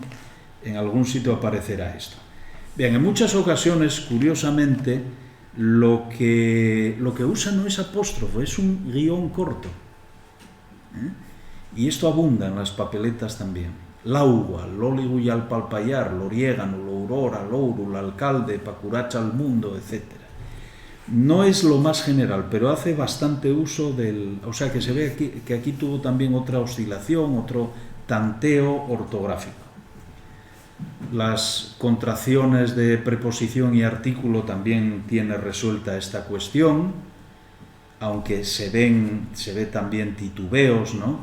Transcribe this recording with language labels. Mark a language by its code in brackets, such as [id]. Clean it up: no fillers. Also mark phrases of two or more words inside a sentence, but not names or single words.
[es] En algún sitio aparecerá esto. Bien, en muchas ocasiones, curiosamente, lo que usa no es apóstrofo, es un guión corto. Y esto abunda en las papeletas también. [ast] L'augua, l'óligo y al palpallar, l'oriégano, l'aurora, l'ouro, l'alcalde, pacuracha al mundo, etc. [es] No es lo más general, pero hace bastante uso del... O sea, que se ve aquí, que aquí tuvo también otra oscilación, otro tanteo ortográfico. Las contracciones de preposición y artículo también tiene resuelta esta cuestión, aunque se ve también titubeos, ¿no?